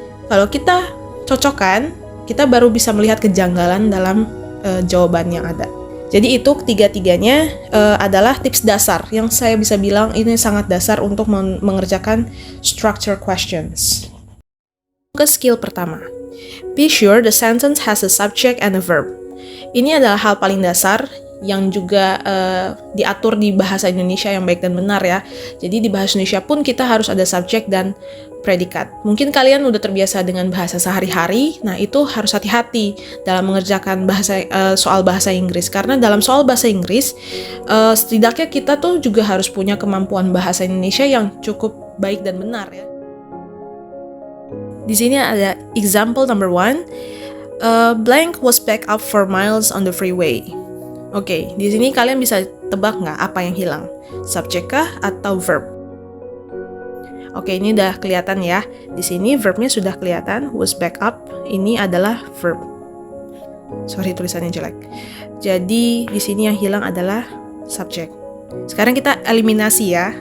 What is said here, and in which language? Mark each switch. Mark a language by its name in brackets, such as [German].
[Indonesian] Kalau kita cocokkan, kita baru bisa melihat kejanggalan dalam jawaban yang ada. Jadi itu ketiga-tiganya adalah tips dasar yang saya bisa bilang ini sangat dasar untuk mengerjakan structure questions. Ke skill pertama. [English] Be sure the sentence has a subject and a verb. [Indonesian] Ini adalah hal paling dasar yang juga diatur di bahasa Indonesia yang baik dan benar ya. Jadi di bahasa Indonesia pun kita harus ada subjek dan predikat. Mungkin kalian udah terbiasa dengan bahasa sehari-hari, nah itu harus hati-hati dalam mengerjakan soal bahasa Inggris. Karena dalam soal bahasa Inggris, setidaknya kita tuh juga harus punya kemampuan bahasa Indonesia yang cukup baik dan benar ya. Di sini ada [English] example number 1. Blank was back up for miles on the freeway. [Indonesian] Oke, di sini kalian bisa tebak nggak apa yang hilang? Subjek kah atau verb? Oke, ini udah kelihatan ya. Di sini verbnya sudah kelihatan, [English] was back up. [Indonesian] Ini adalah verb. Sorry, tulisannya jelek. Jadi di sini yang hilang adalah subjek. Sekarang kita eliminasi ya.